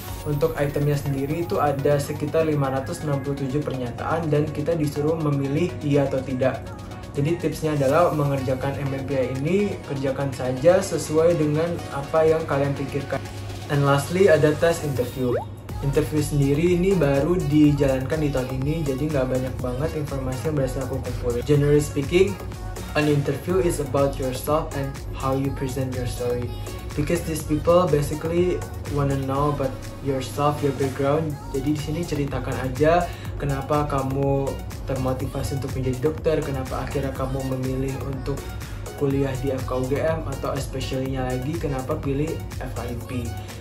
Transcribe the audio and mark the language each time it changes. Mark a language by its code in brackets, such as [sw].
[id] Untuk itemnya sendiri itu ada sekitar 567 pernyataan dan kita disuruh memilih iya atau tidak. Jadi tipsnya adalah mengerjakan MMPI ini, kerjakan saja sesuai dengan apa yang kalian pikirkan. [en] And lastly [id] ada tes interview. Interview sendiri ini baru dijalankan di tahun ini, jadi nggak banyak banget informasi yang berhasil aku kumpulin. [en] Generally speaking, an interview is about yourself and how you present your story. Because these people basically wanna know about yourself, your background. [id] Jadi di sini ceritakan aja kenapa kamu termotivasi untuk menjadi dokter, kenapa akhirnya kamu memilih untuk kuliah di FKUGM, atau [en] especially- [id] nya lagi kenapa pilih FKIP.